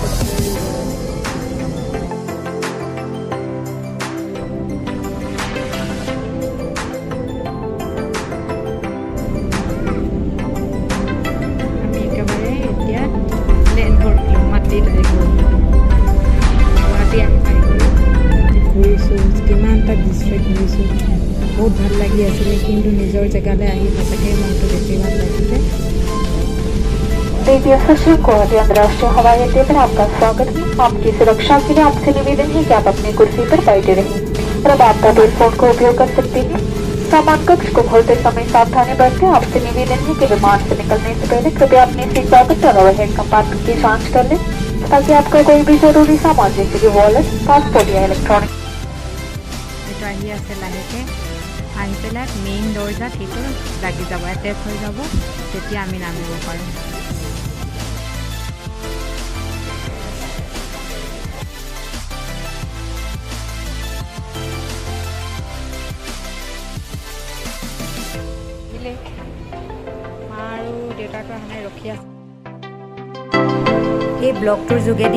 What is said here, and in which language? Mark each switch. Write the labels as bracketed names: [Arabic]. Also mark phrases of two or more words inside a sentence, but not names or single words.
[Assamese] আমি একেবাৰে এতিয়া প্লেন ধৰিলোঁ মাটিত আহি গ'ল গুৱাহাটী আহি পাই গ'লোঁ ঘূৰিছোঁ কিমানটা ডিষ্ট্ৰিক্ট ঘূৰিছোঁ बहुत ভাল লাগি আছিলে কিন্তু নিজৰ জেগালৈ আহি সঁচাকৈ মনটো বেছি ভাল লাগিছে [Hindi] देवी सचिव गुवाहाटी अंतर्राष्ट्रीय हवाई अड्डे पर आपका स्वागत है। आपकी सुरक्षा के लिए आपसे निवेदन है कि आप अपनी कुर्सी पर बैठे रहें और अब आपका टेलीफोन का उपयोग कर सकते हैं। सामान कक्ष को खोलते समय सावधानी बरतें। आपसे निवेदन है कि विमान से निकलने से पहले कृपया अपनी सीट बेल्ट और ओवरहेड कंपार्टमेंट की जांच कर लें ताकि आपका कोई भी जरूरी सामान जैसे कि वॉलेट पासपोर्ट या इलेक्ट्रॉनिक [Assamese] এইটো আহি আছে লাহেকৈ আহি পেলাই মেইন দৰ্জাত সেইটো লাগি যাব এটেচ হৈ যাব তেতিয়া আমি নামিব পাৰোঁ মা আৰু দেউতাকৰ কাৰণে ৰখি আছে এই ব্লগটোৰ যোগেদি